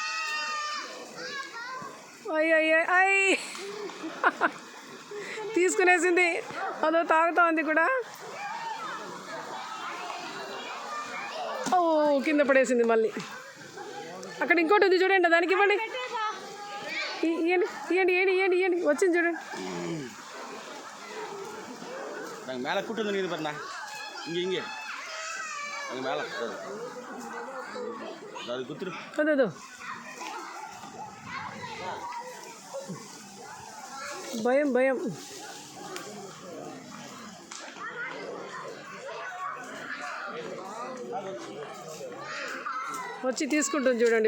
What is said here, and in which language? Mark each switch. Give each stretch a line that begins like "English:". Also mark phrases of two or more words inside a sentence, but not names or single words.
Telugu: అయ్యి తీసుకునేసింది. అదో తాగుతా ఉంది కూడా. ఓ, కింద పడేసింది మళ్ళీ. అక్కడ ఇంకోటి ఉంది చూడండి, దానికి ఇవ్వండి. ఇవ్వండి. వచ్చింది చూడండి.
Tamil: மேலே கூட்டு வந்து பாருண்ணா, இங்கே அங்கே மேலே அது குத்துரு.
Telugu: అదో భయం. వచ్చి తీసుకుంటుంది చూడండి.